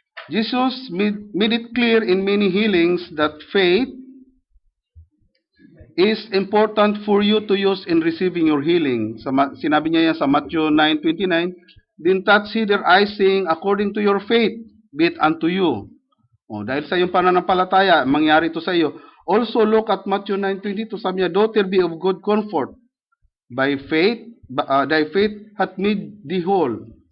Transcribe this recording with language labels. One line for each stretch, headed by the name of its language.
English: Jesus made it clear in many healings that faith is important for you to use in receiving your healing.
Filipino: Sinabi niya yan sa
English: Matthew 9:29, then touch their eyes saying, according to your faith, be it unto you.
Filipino: Dahil sa iyong pananampalataya, mangyari ito sa iyo.
English: Also look at Matthew 9:22,
Filipino: sabi niya,
English: daughter, be of good comfort. By faith, thy faith hath made thee whole.